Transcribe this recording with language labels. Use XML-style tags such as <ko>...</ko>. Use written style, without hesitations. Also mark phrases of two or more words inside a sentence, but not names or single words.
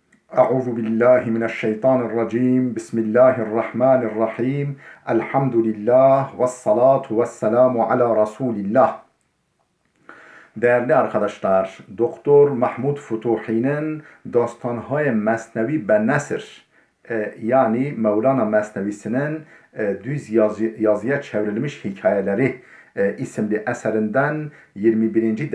<ar>أعوذ بالله من الشيطان الرجيم بسم الله الرحمن الرحيم الحمد لله والصلاة والسلام على رسول الله.</ar> <tr>Değerli arkadaşlar, Doktor Mahmud Futuhi'nin Dastanهای Mesnevi به Nesr yani Mevlana Mesnevisinin düz yazıya çevrilmiş hikayeleri isimli eserinden 21.</tr>